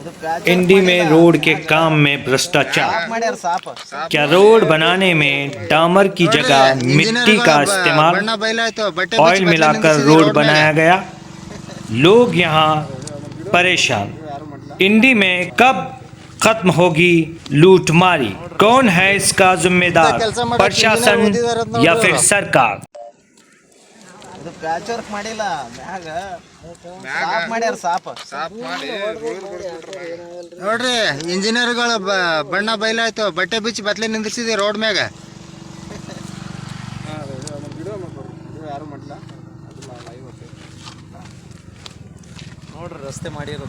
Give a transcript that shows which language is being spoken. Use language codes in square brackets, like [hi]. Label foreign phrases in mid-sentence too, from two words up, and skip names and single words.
[hi] इंडी में रोड के काम में भ्रष्टाचार। क्या रोड बनाने में डामर की जगह मिट्टी का इस्तेमाल, ऑयल मिलाकर रोड बनाया गया। लोग यहाँ परेशान। इंडी में कब खत्म होगी लूटमारी? कौन है इसका जिम्मेदार, प्रशासन या फिर सरकार? [en] patch work [kn] ಮಾಡಿಲ್ಲ ಮ್ಯಾಗ ಸಾಫ್ ಮಾಡ್ಯಾರ ಸಾಫ್ ಮಾಡಿ ನೋಡ್ರಿ ಇಂಜಿನಿಯರ್ಗಳು ಬಣ್ಣ ಬಯಲಾಯ್ತು, ಬಟ್ಟೆ ಬಿಚ್ಚಿ ಬತ್ಲೆ ನಿಂದಿಸಿದೆ ರೋಡ್ ಮ್ಯಾಗ. ನೋಡ್ರಿ ರಸ್ತೆ ಮಾಡಿರೋದು.